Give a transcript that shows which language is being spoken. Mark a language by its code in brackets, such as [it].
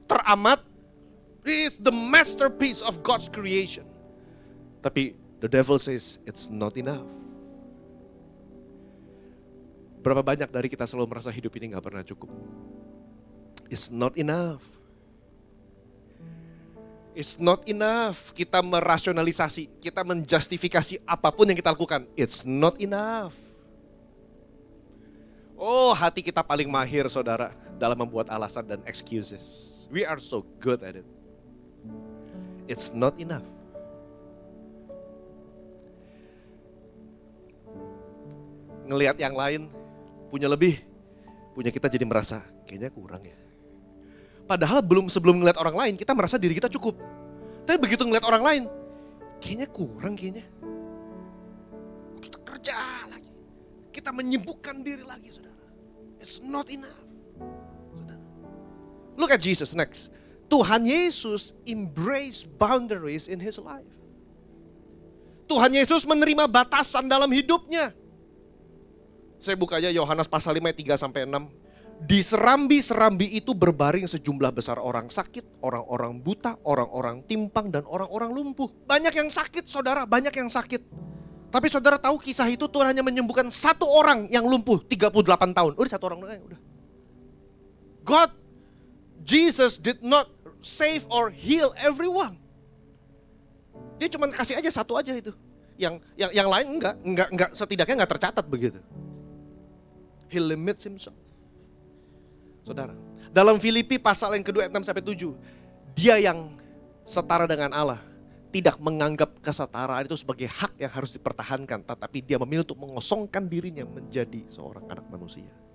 [en] Teramat, is the masterpiece of God's creation. [id] Tapi [en] the devil says it's not enough. [id] Berapa banyak dari kita selalu merasa hidup ini gak pernah cukup. [en] It's not enough. It's not enough. [id] Kita merasionalisasi, kita menjustifikasi apapun yang kita lakukan. [en] It's not enough. [id] Oh, hati kita paling mahir saudara dalam membuat alasan dan excuses. [en] We are so good at it. It's not enough. [id] Ngelihat yang lain punya lebih, punya kita jadi merasa kayaknya kurang ya. Padahal sebelum ngeliat orang lain, kita merasa diri kita cukup. Tapi begitu ngeliat orang lain, kayaknya kurang kayaknya. Kita kerja lagi. Kita menyibukkan diri lagi, saudara. [en] It's not enough. [id] Saudara. [en] Look at Jesus next. Tuhan Yesus embrace boundaries in his life. [id] Tuhan Yesus menerima batasan dalam hidupnya. Saya buka aja Yohanes pasal 5 ayat 3-6. Di serambi-serambi itu berbaring sejumlah besar orang sakit, orang-orang buta, orang-orang timpang, dan orang-orang lumpuh. Banyak yang sakit saudara, banyak yang sakit. Tapi saudara tahu kisah itu Tuhan hanya menyembuhkan satu orang yang lumpuh 38 tahun. Udah satu orang doang, udah. [en] Jesus did not save or heal everyone. [id] Dia cuma kasih aja satu aja itu. Yang lain enggak setidaknya enggak tercatat begitu. [en] He limits himself. [id] Saudara, dalam Filipi pasal yang kedua ayat 6-7, dia yang setara dengan Allah tidak menganggap kesetaraan itu sebagai hak yang harus dipertahankan, tetapi dia memilih untuk mengosongkan dirinya menjadi seorang anak manusia.